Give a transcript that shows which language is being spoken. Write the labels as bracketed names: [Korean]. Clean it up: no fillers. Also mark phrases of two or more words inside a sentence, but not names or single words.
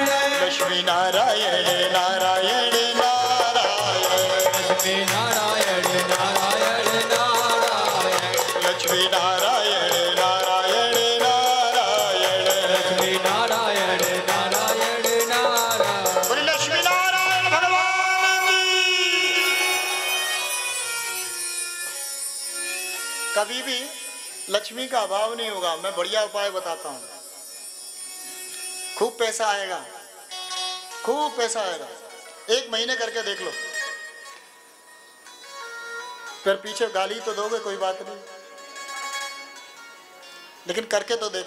[Hindi] लक्ष्मी नारायण नारायण नारायण, लक्ष्मी नारायण नारायण नारायण, लक्ष्मी नारायण नारायण नारायण, लक्ष्मी नारायण नारायण नारायण। बोले लक्ष्मी नारायण भगवान की। कभी भी लक्ष्मी का अभाव नहीं होगा। मैं बढ़िया उपाय बताता हूँ। खूब पैसा आएगा, खूब पैसा आएगा। 1 महीने करके देख लो, फिर पीछे गाली तो दोगे, कोई बात नहीं, लेकिन करके तो देखो।